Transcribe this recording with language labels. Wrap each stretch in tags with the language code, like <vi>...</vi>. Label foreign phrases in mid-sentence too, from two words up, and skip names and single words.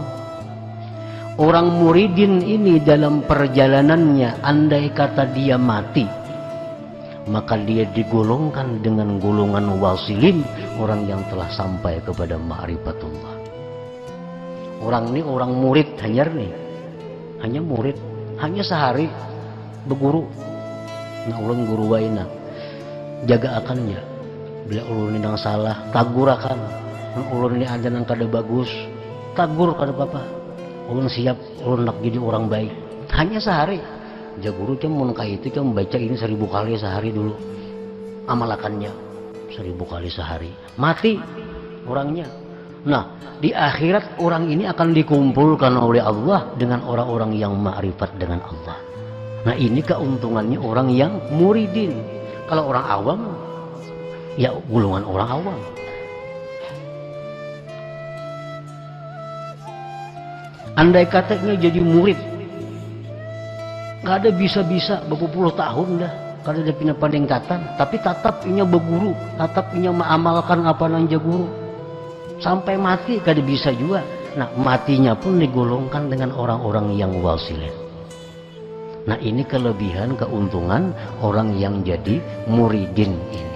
<id>Orang muridin ini dalam perjalanannya, andai kata dia mati, maka dia digolongkan dengan golongan wasilin, orang yang telah sampai kepada ma'rifatullah. Orang ini orang murid hanya murid, hanya sehari berguru.</id> <bjn>Nah ulun guru waina jaga akannya, bila ulun ini nang salah tagur akan, ulun ini ada nang kada bagus tagur kada apa-apa, ulun siap, ulun nak jadi orang baik. Hanya sehari ja guru cuma itu cuma membaca ini 1000 kali sehari dulu, amalakannya 1000 kali sehari, mati orangnya.</bjn> <id>Nah di akhirat orang ini akan dikumpulkan oleh Allah dengan orang-orang yang ma'rifat dengan Allah. Nah ini keuntungannya orang yang muridin. Kalau orang awam ya golongan orang awam.</id> <bjn>Andai katanya jadi murid nggak ada bisa-bisa berpuluh tahun dah kada ada pina peningkatan, tapi tatap inya berguru, tatap inya mengamalkan apa nang guru sampai mati kada bisa juga.</bjn> <id>Nah matinya pun digolongkan dengan orang-orang yang wasilin. Nah ini kelebihan keuntungan orang yang jadi muridin ini.</id>